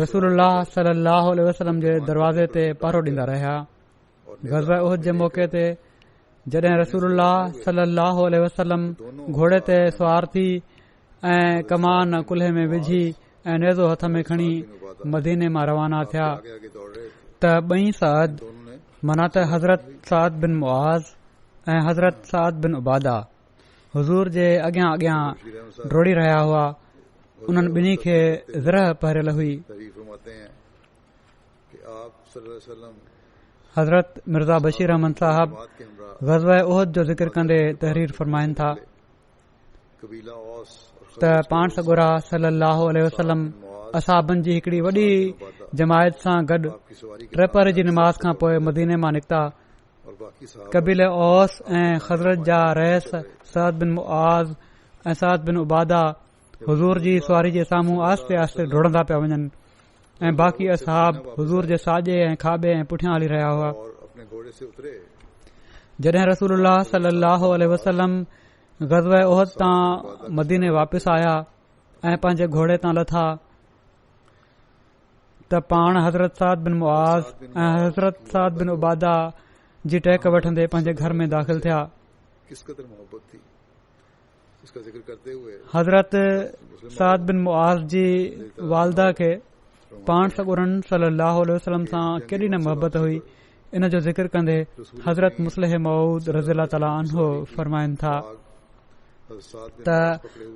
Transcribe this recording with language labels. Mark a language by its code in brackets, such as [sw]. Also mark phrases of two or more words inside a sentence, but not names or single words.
[sd] रसूलुल्लाह [ar] صلى الله عليه وسلم [sd] जे दरवाज़े ते पहिरो ॾींदा रहिया। ग़ज़वा उहद जे मौक़े ते जॾहिं रसूलुल्लाह [ar] صلى الله عليه وسلم [sd] घोड़े ते सवार थी ऐं कमान कुल्हे में विझी ऐं नेज़ो हथ में खणी मदीने मां रवाना थिया [ur] आगे आगे दौड़ रहे थे। [sd] त ॿई साद [ur] दोनों ने [sd] माना त हज़रत साद बिन मुआज़ ऐं हज़रत साद बिन उबादा हुज़ूर जे अॻियां अॻियां डोड़ी रहिया हुआ। उन्हनि ॿिन्ही खे ज़रह पहिरियल हुई। [ur] تعریف فرماتے ہیں کہ آپ [ar] صلى الله عليه وسلم [ur] हज़रत मिर्ज़ा बशीर अहमद साहब बात के हमरा [sd] ग़ज़वा उहद जो ज़िक्र कंदे तहरीर फरमाइनि था [ur] कबीला औस और [sd] त पाण सॻोरा [ar] صلى الله عليه وسلم [sd] असाबनि जी हिकड़ी वॾी जमायत सां गॾु [ur] आपकी सवारी के [sd] 3 पहर जी निमाज़ खां पोइ मदीने मां निकिता। [ur] और बाकी साहब [sd] कबीले औस ऐं खज़रत जा रइस साद बिन मुआज़ ऐं साद बिन उबादा हुज़ूर जी सवारी जे साम्हूं आस्ते आस्ते डोड़ंदा पिया वञनि ऐं बाक़ी असहाब हुज़ूर जे साॼे ऐं खाॿे ऐं पुठियां हली रहिया हुआ। [ur] और अपने घोड़े से उतरे [sd] जॾहिं रसूलुल्लाह [ar] صلى الله عليه وسلم [sd] ग़ज़वा उहद तां मदीने वापसि आया ऐं पंहिंजे घोड़े तां लथा त पाण हज़रत साद बिन मुआज़ ऐं हज़रत साद बिन उबादा जी टेक वठंदे पंहिंजे घर में दाख़िल थिया। [ur] किस कदर मोहब्बत थी इसका जिक्र करते हुए [sd] हज़रत साद बिन मुआज़ जी वालदा खे पाण सॻोरन [ar] صلى الله عليه وسلم [sd] सां केॾी न मोहबत हुई, इन जो ज़िक्र कंदे हज़रत मुस्लिह मऊद [ar] رضي الله تعالى عنه [sd] फरमाइनि था हज़रत साद बिन त [ur] पकड़े हुए